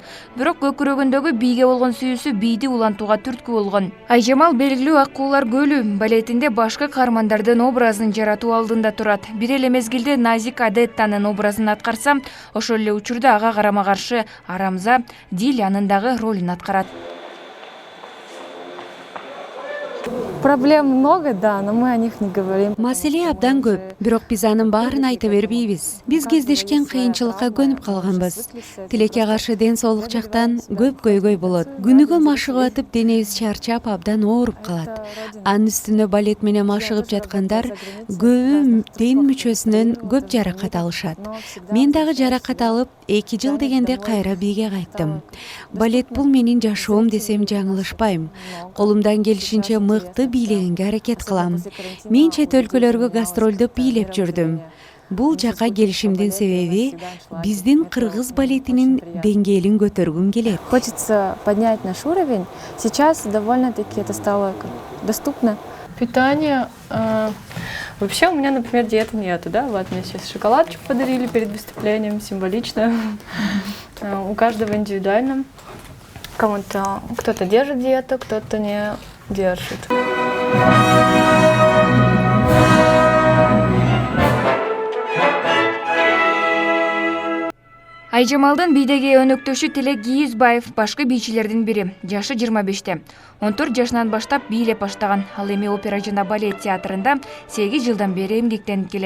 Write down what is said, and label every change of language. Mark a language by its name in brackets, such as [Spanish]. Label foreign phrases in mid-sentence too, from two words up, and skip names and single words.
[Kyrgyz] Бирок көкүрөгүндөгү бийге болгон сүйүүсү бийди улантууга түрткү болгон. Айжамал белгилүү Аккуулар көлү балетинде башкы каармандардын образын жаратуу алдында турат. Бир эле мезгилде Назик Адеттанын образын аткарса, ошол эле учурда ага карама каршы Арамза Дилянын дагы ролун аткарат. Проблем много, да, но мы о них не говорим. Маселе абдан көп, бирок биз анын баарын айта бербейбиз. Биз кездешкен кыйынчылыкка көнүп калганбыз. Тилекке каршы ден соолук жактан көп көйгөй болот. Күнүгө машыгып атып, денебиз чарчап абдан ооруп калат. Анын үстүнө балет менен машыгып жаткандар көбү ден мүчөсүнөн көп жаракат алышат. Мен дагы жаракат алып, 2 жыл дегенде кайра бийге кайттым. Балет бул менин жашоом десем жаңылышпайм. Колумдан келишинче мыкты бийлегенге аракет кылам. Мен чет өлкөлөргө гастролдоп бийлеп жүрдүм. Бул жака келишимдин себеби биздин кыргыз балетинин деңгээлин көтөргүм келет. [Russian] Хочется поднять наш уровень. Сейчас довольно-таки это стало доступно. Питание. Вообще у меня, например, диеты нету, да? Вот мне сейчас шоколадочку подарили перед выступлением, символично. У каждого индивидуально. Кому-то кто-то держит диету, кто-то не держит. [Kyrgyz] Айжамалдын бийдеги өнөктөшү Тилек Кийизбаев башкы бийчилердин бири. Жашы 25-те. 14 жашынан баштап бийлеп баштаган. Ал эми опера жана балет театрында 8 жылдан бери эмгектенип келет.